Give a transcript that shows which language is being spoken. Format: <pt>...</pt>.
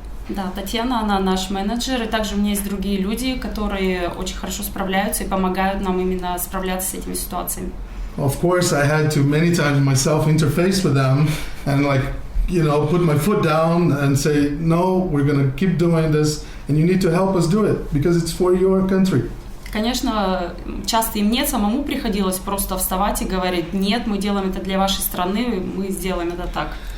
<ru>Да, Татьяна, она наш менеджер, и также у меня есть другие люди, которые очень хорошо справляются и помогают нам именно справляться с этими ситуациями.</ru> <en>Of course, I had to many times myself interface with them and put my foot down and say, no, we're going to keep doing this, and you need to help us do it because it's for your country.</en> <ru>Конечно, часто и мне самому приходилось просто вставать и говорить: нет, мы делаем это для вашей страны, мы сделаем это так.</ru>